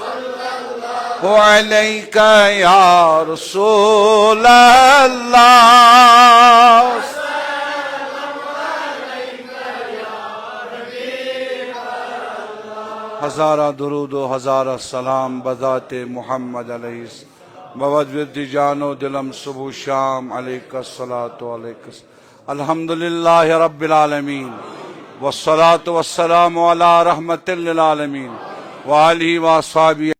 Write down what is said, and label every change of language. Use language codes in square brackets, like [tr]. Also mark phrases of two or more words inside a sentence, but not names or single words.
[ar] علیک یا رسول اللہ [fa] ہزارہ درود و ہزارہ سلام بذات محمد علیہ بود ورد جان و دلم صبح شام [ar] علیک الصلاۃ علیک الحمدللہ رب العالمین والصلاۃ والسلام علی رحمت للعالمین وآلہ واصحابہ